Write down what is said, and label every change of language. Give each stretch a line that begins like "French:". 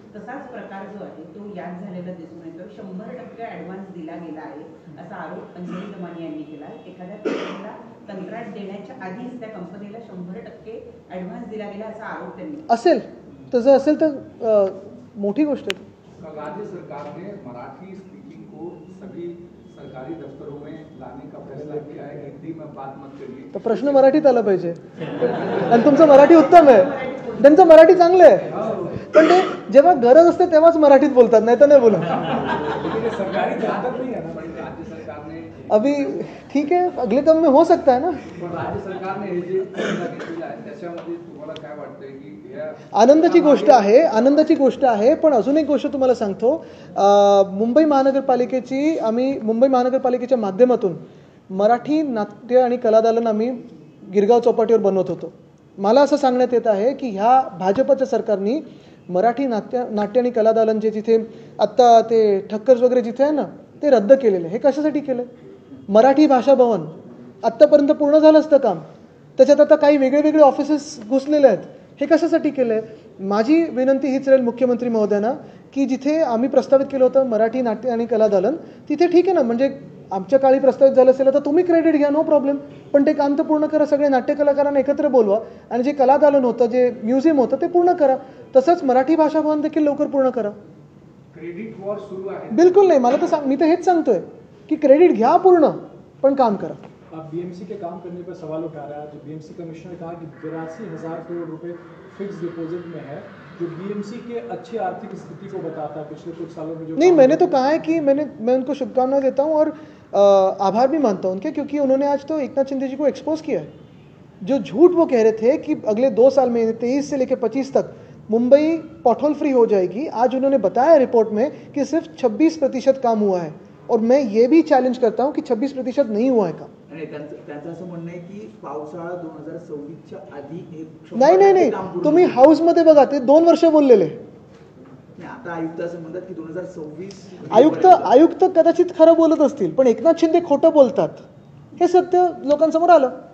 Marathi: तसाच प्रकार जो आहे तो यात झालेला दिसून येतो. 100% ऍडव्हान्स दिला गेला आहे असा आरोप अंजली दमानी यांनी केला. एखाद्या कंपनीला कंत्राट देण्याच्या आधीच त्या कंपनीला 100% ऍडव्हान्स दिला गेला असा आरोप त्यांनी. असेल, तसं असेल तर मोठी गोष्ट आहे.
Hindi: राज्य सरकार ने मराठी स्पीकिंग को सभी सरकारी दफ्तरों में लाने का फैसला किया है, हिंदी में बात मत करिए।
Marathi: तर प्रश्न मराठीत आला पाहिजे आणि तुमचं मराठी उत्तम आहे, त्यांचं मराठी चांगलं आहे, पण ते जेव्हा गरज असते तेव्हाच मराठीत बोलतात, नाही तर नाही बोलत.
Hindi: सरकारी दफ्तर नहीं है ना, राज्य सरकार ने अभी ठीक है, अगले काम में हो सकता है ना.
Marathi: पण राज्य सरकारने हे जे फैसला घेतलेला आहे त्याच्यामध्ये तुम्हाला काय वाटतंय की आनंदाची गोष्ट आहे. पण अजून एक गोष्ट तुम्हाला सांगतो, मुंबई महानगरपालिकेच्या माध्यमातून मराठी नाट्य आणि कलादालन आम्ही गिरगाव चौपाटीवर बनवत होतो. मला असं सांगण्यात येत आहे की ह्या भाजपच्या सरकारने मराठी नाट्य आणि कलादालन जे जिथे आत्ता ते ठक्कर्स वगैरे जिथे आहे ना ते रद्द केलेले. हे कशासाठी केलं? मराठी भाषा भवन आत्तापर्यंत पूर्ण झालं असतं काम, त्याच्यात आता काही वेगळे ऑफिसेस घुसलेले आहेत. हे कशासाठी केलं आहे? माझी विनंती हीच राहील मुख्यमंत्री महोदयांना की जिथे आम्ही प्रस्तावित केलं होतं मराठी नाट्य आणि कलादालन, तिथे ठीक आहे ना, म्हणजे आमच्या काळी प्रस्तावित झालं असेल तर तुम्ही क्रेडिट घ्या,
English: no problem,
Marathi: पण ते काम तर पूर्ण करा. सगळे नाट्य कलाकारांना एकत्र बोलवा आणि जे कलादालन होतं, जे म्युझियम होतं ते पूर्ण करा. तसंच मराठी भाषा भवन देखील लवकर पूर्ण करा. क्रेडिट वॉर सुरू आहे? बिलकुल नाही. मी तर हेच सांगतोय की क्रेडिट घ्या पूर्ण, पण काम करा.
Hindi: अब बीएमसी के काम करने पर सवाल उठा रहा है. जो बीएमसी कमिश्नर ने कहा कि 82,000 करोड़ रुपए फिक्स डिपॉजिट में है, जो बीएमसी के अच्छी आर्थिक स्थिति को बताता है पिछले कुछ सालों में. जो नहीं, मैंने तो कहा है कि मैं उनको शुभकामनाएं देता हूं और आभार भी मानता हूं उनके, क्योंकि उन्होंने आज तो एकनाथ शिंदे जी को एक्सपोज किया है. जो झूठ वो कह रहे थे कि अगले 2 साल में 23 से लेकर 25 तक मुंबई पॉटहोल फ्री हो जाएगी, आज उन्होंने बताया रिपोर्ट में कि सिर्फ 26% काम हुआ है. और मैं ये भी चॅलेंज करता हूं कि 26% नहीं हुआ है काम.
Marathi: त्यांचं असं म्हणणं आहे की पावसाळा 2026च्या आधी नाही, तुम्ही हाऊस मध्ये बघा, ते 2 वर्ष बोललेले. आता आयुक्त असं म्हणतात की 2026 आयुक्त कदाचित खरं बोलत असतील, पण एकनाथ शिंदे खोटं बोलतात हे सत्य लोकांसमोर आलं.